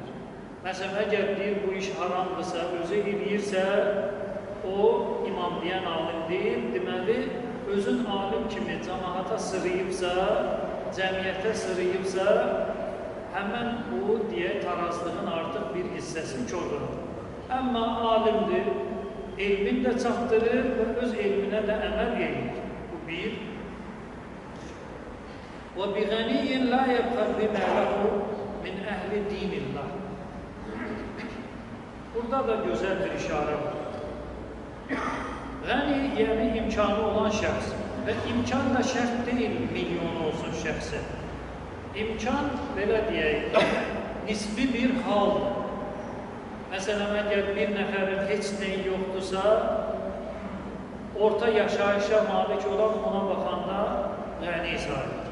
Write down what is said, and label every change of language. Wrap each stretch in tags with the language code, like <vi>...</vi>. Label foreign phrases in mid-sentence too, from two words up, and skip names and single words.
<az>Məsələn, əgər deyir, bu iş haramdırsa, özü eləyirsə, o imam deyən alim deyil, deməli, özün alim kimi cəmaata sırıyıbsa, cəmiyyətə sırıyıbsa, həmən bu, deyək, tarazlığın artıq bir hissəsi kordur. Əmmə alimdir, elmin də çatdırır və öz elminə də əməl edir. Bu bir.</az> <ar>وَبِغَنِيٍّ لَا يَبْخَلْ بِمَا لَهُ مِنْ أَهْلِ دِينِ اللّٰهِ.</ar> <az>O Burada da gözəl bir işarə var. Qəni, yəni imkanı olan şəxs və imkan da şərt deyil milyon olsun şəxsə. İmkan, belə deyək, nisbi bir haldır. Məsələn, əgər bir nəfərin heç nəyi yoxdursa, orta yaşayışa malik olan ona baxanda qəni sahibdir.</az>